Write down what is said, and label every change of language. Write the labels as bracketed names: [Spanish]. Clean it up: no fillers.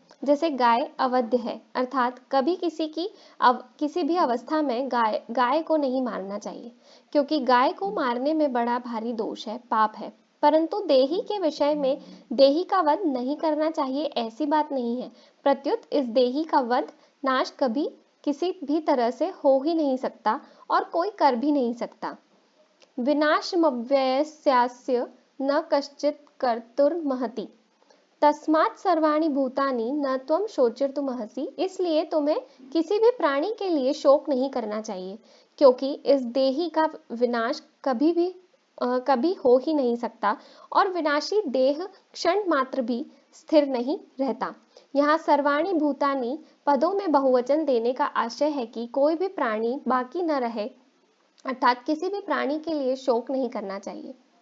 [Hindi] जैसे गाय अवध्य है, अर्थात कभी किसी भी अवस्था में गाय को नहीं मारना चाहिए, क्योंकि गाय को मारने में बड़ा भारी दोष है, पाप है। परंतु देही के विषय में देही का वध नहीं करना चाहिए ऐसी बात नहीं है। प्रत्युत इस देही का वध, नाश कभी किसी भी तरह से हो ही नहीं सकता और कोई कर भी नहीं सकता। [Sanskrit] विनाशमव्ययस्यास्य न कश्चित् कर्तुर्महति, तस्मात् सर्वाणि भूतानि न त्वं शोचिर्तुमर्हसि। [Hindi] इसलिए तुम्हें किसी भी प्राणी के लिए शोक नहीं करना चाहिए, क्योंकि इस देही का विनाश कभी हो ही नहीं सकता और विनाशी देह क्षण मात्र भी स्थिर नहीं रहता। यहाँ सर्वाणि भूतानि पदों में बहुवचन देने का आशय है कि कोई भी प्राणी बाकी न रहे, अर्थात किसी भी प्राणी के लिए शोक नहीं करना चाहिए।